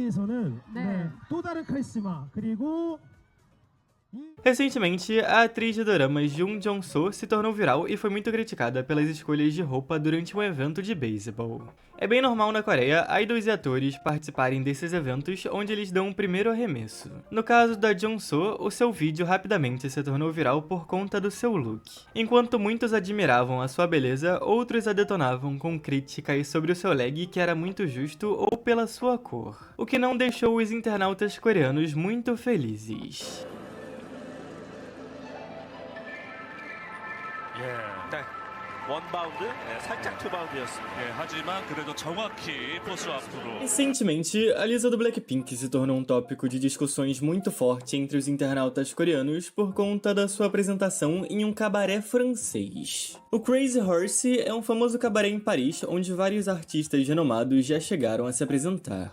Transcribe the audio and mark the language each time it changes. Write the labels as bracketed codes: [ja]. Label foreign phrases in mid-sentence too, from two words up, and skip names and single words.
[ko] 네. 또 다른 카리스마 그리고 [pt] Recentemente, a atriz de doramas Jung Jong-soo se tornou viral e foi muito criticada pelas escolhas de roupa durante um evento de beisebol. É bem normal na Coreia idols e atores participarem desses eventos onde eles dão o primeiro arremesso. No caso da Jong-soo, o seu vídeo rapidamente se tornou viral por conta do seu look. Enquanto muitos admiravam a sua beleza, outros a detonavam com críticas sobre o seu leg que era muito justo ou pela sua cor, o que não deixou os internautas coreanos muito felizes. [ko] 네. 원바운드, 살짝 투바운드였습니다. 하지만 그래도 정확히 포수 앞으로. [pt] Recentemente, a Lisa do Blackpink se tornou um tópico de discussões muito forte entre os internautas coreanos por conta da sua apresentação em um cabaré francês. O Crazy Horse é um famoso cabaré em Paris onde vários artistas renomados já chegaram a se apresentar.